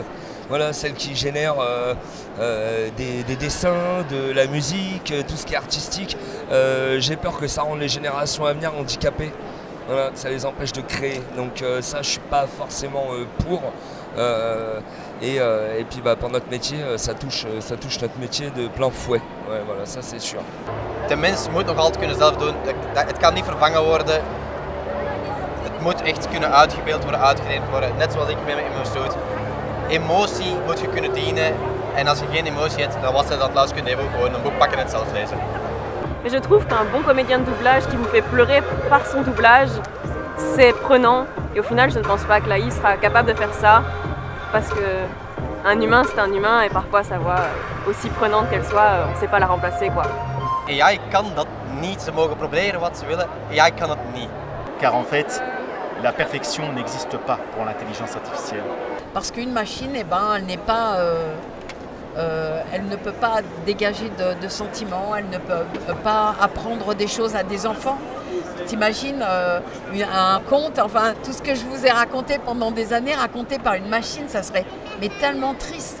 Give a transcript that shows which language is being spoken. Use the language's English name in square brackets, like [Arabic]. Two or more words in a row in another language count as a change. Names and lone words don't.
[French] Voilà, celle qui génère des dessins, de la musique, tout ce qui est artistique. J'ai peur que ça rende les générations à venir handicapées. Voilà, que ça les empêche de créer. Donc ça, je suis pas forcément pour. Et puis pour notre métier, ça touche notre métier de plein fouet. Ouais, voilà, ça c'est sûr. [Dutch] De mens moet nog altijd kunnen zelf doen. Het kan niet vervangen worden. Het moet echt kunnen uitgebeeld worden, uitgeneemd worden. Net zoals ik met mijn emotie. Emotie moet je kunnen dienen. En als je geen emotie hebt, dan was het dat laatst kunnen even gewoon een boek pakken en het zelf lezen. [French] Mais je trouve qu'un bon comédien de doublage qui vous fait pleurer par son doublage, c'est prenant. Et au final, je ne pense pas que l'AI sera capable de faire ça. Parce qu'un humain, c'est un humain. Et parfois, sa voix, aussi prenante qu'elle soit, on ne sait pas la remplacer, quoi. [Dutch] AI kan dat niet. Ze mogen proberen wat ze willen. AI kan het niet. [French] Car en fait, la perfection n'existe pas pour l'intelligence artificielle. Parce qu'une machine, elle n'est pas... elle ne peut pas dégager de sentiments, elle ne peut pas apprendre des choses à des enfants. T'imagines un conte, enfin tout ce que je vous ai raconté pendant des années, raconté par une machine, ça serait mais tellement triste.